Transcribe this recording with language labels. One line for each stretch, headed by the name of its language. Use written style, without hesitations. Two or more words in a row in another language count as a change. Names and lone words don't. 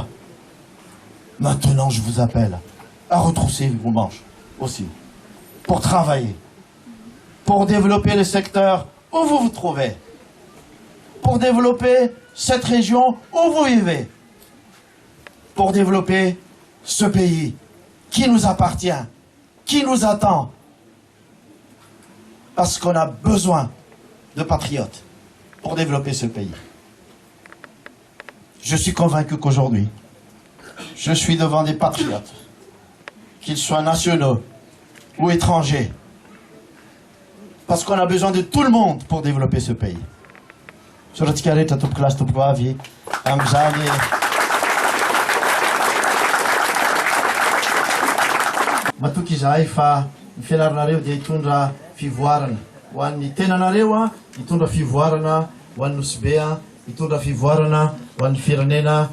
French: Maintenant, je vous appelle à retrousser vos manches aussi, pour travailler, pour développer le secteur où vous vous trouvez, pour développer cette région où vous vivez, pour développer ce pays qui nous appartient, qui nous attend, parce qu'on a besoin de patriotes pour développer ce pays. Je suis convaincu qu'aujourd'hui, je suis devant des patriotes, qu'ils soient nationaux ou étrangers, parce qu'on a besoin de tout le monde pour développer ce pays.
Malagasy: Matuki Zaifa, fianaranario dia hitondra fivoarana. Ho an'ny tenanareo a, hitondra fivoarana, ho an'ny Nosy a, hitondra fivoarana, ho an'ny firenena.